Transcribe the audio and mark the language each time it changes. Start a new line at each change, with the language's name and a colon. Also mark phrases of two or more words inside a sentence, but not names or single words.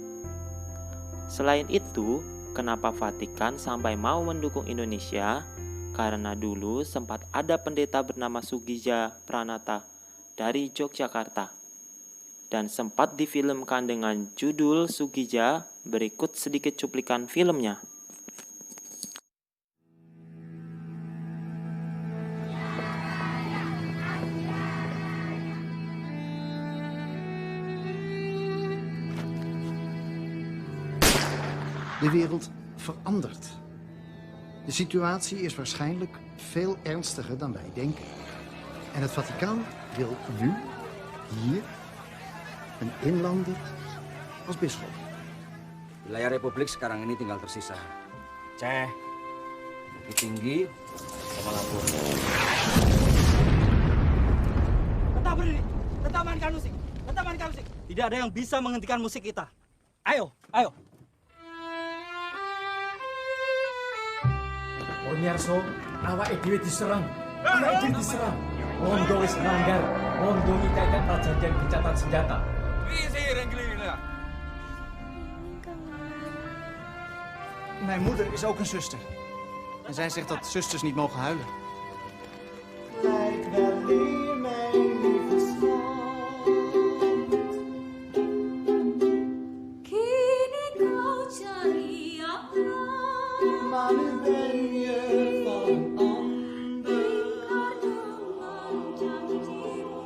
Indonesian: Selain itu, kenapa Vatikan sampai mau mendukung Indonesia? karena dulu sempat ada pendeta bernama Sugija Pranata dari Yogyakarta dan sempat difilmkan dengan judul Sugija. Berikut sedikit cuplikan filmnya.
Dutch: De wereld verandert. De situatie is waarschijnlijk veel ernstiger dan wij denken. En het Vaticaan wil nu, hier, een inlander als bisschop.
Indonesian: Wilayah Republik sekarang ini tinggal tersisa Aceh, Bukit Tinggi, sama Lampung. Tetap berdiri, tetap mainkan musik, tetap mainkan musik. Tidak ada yang bisa menghentikan musik kita. Ayo, ayo.
Javanese: Onyarso, awake dhewe diserang. Awake dhewe diserang. Londo wis nanggar. Londo nyitakan
Indonesian: perjanjian gencatan senjata.
Dutch: Mijn moeder is ook een zuster. En zij zegt dat zusters niet mogen huilen. Lijkt wel weer mijn lieve schat.
Indonesian: Kini kau cari apa?
Dutch: Maar nu ben je van een ander.
Indonesian: Ingkar dengan janjimu.